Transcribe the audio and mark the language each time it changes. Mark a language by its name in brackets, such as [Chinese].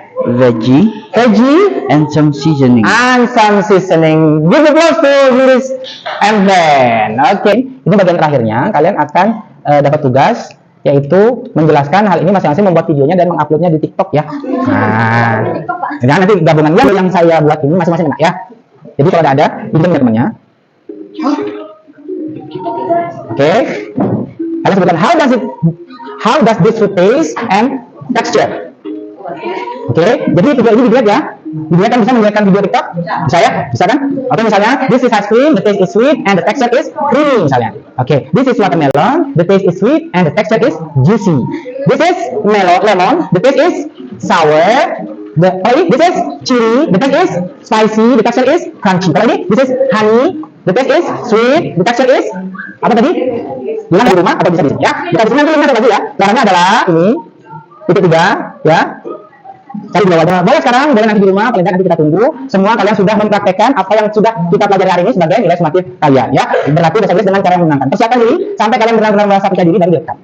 [English] veggie, and some seasoning. and some seasoning. Give applause to Luris and Ben. [Indonesian] Oke, ini bagian terakhirnya. Kalian akan dapat tugas yaitu menjelaskan hal ini masing-masing, membuat videonya dan menguploadnya di TikTok ya. Nah, nanti gabungan yang saya buat ini masing-masing kena ya. Jadi kalau ada pinjam temannya. [English] Oke. [Indonesian] Kalian sebutkan [English] how does this food taste and texture. [Indonesian] Oke, jadi video ini dilihat ya. Dilihat kan bisa melihatkan video TikTok? Bisa ya? Bisa kan? Oke, misalnya [English] this is ice cream, the taste is sweet and the texture is creamy [Indonesian] misalnya. [English] Oke, this is watermelon, the taste is sweet and the texture is juicy. This is lemon, the taste is sour. This is chili, the taste is spicy, the texture is crunchy. [Indonesian] Kalau ini, [English] this is honey, the taste is sweet, the texture is [Indonesian] apa tadi? Bilang di rumah atau bisa di sini ya. Kita di sini nanti lihat lagi ya. Caranya adalah ini titik 3 ya. Cari di bawahnya. Boleh sekarang, boleh nanti di rumah, paling nanti kita tunggu. Semua kalian sudah mempraktekkan apa yang sudah kita pelajari hari ini sebagai nilai sumatif kalian ya. Berlatih bahasa Inggris dengan cara yang menyenangkan. Persiapkan diri sampai kalian benar-benar merasa percaya diri dan direkam.